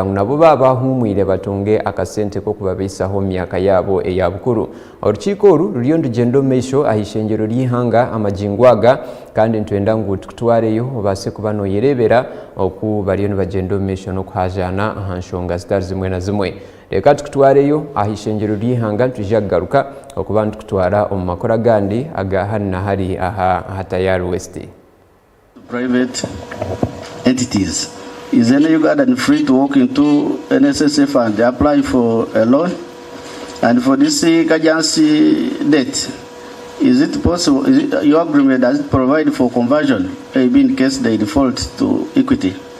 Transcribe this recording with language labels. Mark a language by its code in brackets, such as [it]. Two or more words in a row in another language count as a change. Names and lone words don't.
[nyn] ngu nabo baba bahumwire batunge akasente k'okubabiisaho mu myaka yaabo eya bukuru orukiiko oru ruriyo nirugenda omu maisho ahishengyero ry'ihanga amagingo aga kandi ntwenda ngu tukutwareyo obaase kuba noyerebera oku bariyo nibagenda omu maisho n'okuhajaana aha nshonga zitari zimwe na zimwe reka tukutwareyo ahishengyero ry'ihanga tujja kugaruka okuba nitukutwara omu makuru agandi Agahanu Nahari aha Tayari West. [en] Private entities. Is any Ugandan free to walk into NSSF and apply for a loan? And for this emergency debt, is it possible? Is it, your agreement does it provide for conversion, maybe in case they default to equity?